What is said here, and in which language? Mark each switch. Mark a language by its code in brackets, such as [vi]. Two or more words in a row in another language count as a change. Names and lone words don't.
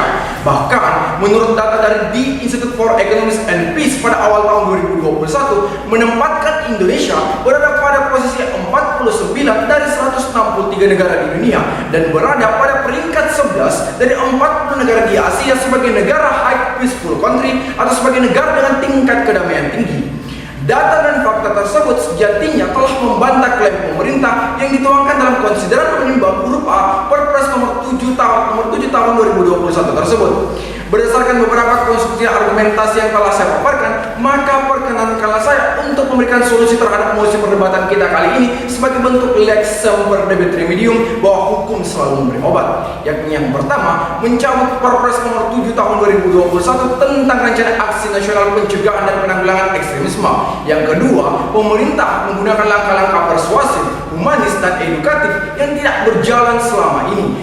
[id] Bahkan, menurut data dari The Institute for Economics and Peace pada awal tahun 2021, menempatkan Indonesia berada pada posisi 49 dari 163 negara di dunia dan berada pada peringkat 11 dari 40 negara di Asia sebagai negara [en] high peaceful country [id] atau sebagai negara dengan tingkat kedamaian tinggi. Data dan fakta tersebut sejatinya telah membantah klaim pemerintah yang dituangkan dalam konsideran menimbang huruf A Perpres nomor 7 tahun 2021 tersebut. Berdasarkan beberapa konstruksi argumentasi yang telah saya paparkan, maka perkenankanlah saya untuk memberikan solusi terhadap mosi perdebatan kita kali ini sebagai bentuk [la] lex semper debet remedium [id] bahwa hukum selalu memberi obat. Yakni yang pertama, mencabut Perpres nomor 7 tahun 2021 tentang rencana aksi nasional pencegahan dan penanggulangan ekstremisme. Yang kedua, pemerintah menggunakan langkah-langkah persuasif, humanis, dan edukatif yang tidak berjalan selama ini.